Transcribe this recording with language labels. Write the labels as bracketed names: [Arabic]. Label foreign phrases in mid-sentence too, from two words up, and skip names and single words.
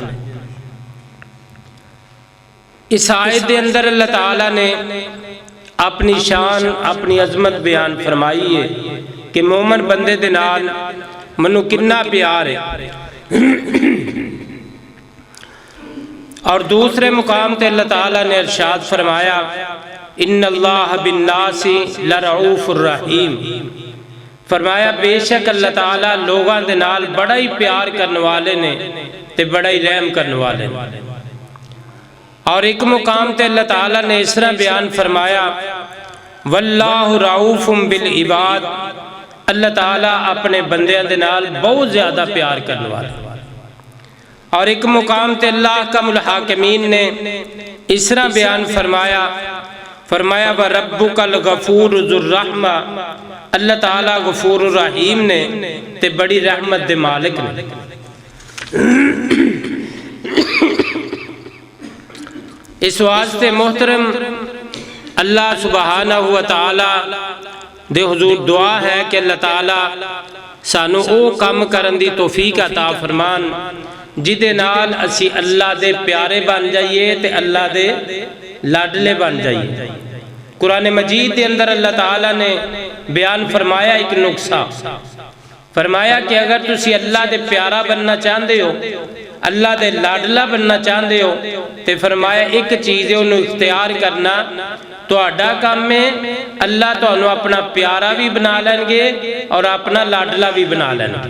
[Punjabi] اس آیت دے اندر اللہ تعالیٰ نے اپنی شان، اپنی عظمت بیان فرمائی ہے کہ مومن بندے دے نال منو کنا پیار ہے۔ اور دوسرے مقام تے اللہ تعالیٰ نے ارشاد فرمایا [Arabic] ان اللہ بالناس لرعوف الرحیم، [Punjabi] فرمایا بے شک اللہ تعالیٰ لوگاں دے نال بڑا ہی پیار کرنے والے نے تے بڑا ہی رحم کرنے والے نے۔ اور ایک مقام تے اللہ تعالیٰ نے اس طرح بیان فرمایا [Arabic] واللہ رعوف بالعباد، [Punjabi] اللہ تعالیٰ اپنے بندیاں دے نال بہت زیادہ پیار کرنے والا۔ اور ایک مقام تے اللہ احکم الحاکمین نے اس طرح بیان فرمایا [Arabic] وَرَبُّكَ الْغَفُورُ ذُو الرَّحْمَةِ، [Punjabi] اللہ تعالیٰ غفور الرحیم نے تے بڑی رحمت دے مالک نے۔ اس واسطے محترم اللہ سبحانہ و تعالیٰ دے حضور دعا ہے کہ اللہ تعالیٰ سانو او کام کرن دی توفیق عطا فرمان جدے نال اسی اللہ دے پیارے بن جائیے تے اللہ دے لاڈلے بن جائیے۔ قرآن مجید دے اندر اللہ تعالیٰ نے بیان فرمایا ایک نقصہ، فرمایا کہ اگر تسی اللہ دے پیارا بننا چاہندے ہو، اللہ دے لاڈلا بننا چاہندے ہو، تے فرمایا ایک چیز ہے انہوں اختیار کرنا تو اڈا کام میں اللہ تو انہوں اپنا پیارا بھی بنا لیں گے اور اپنا لاڈلا بھی بنا لیں گے۔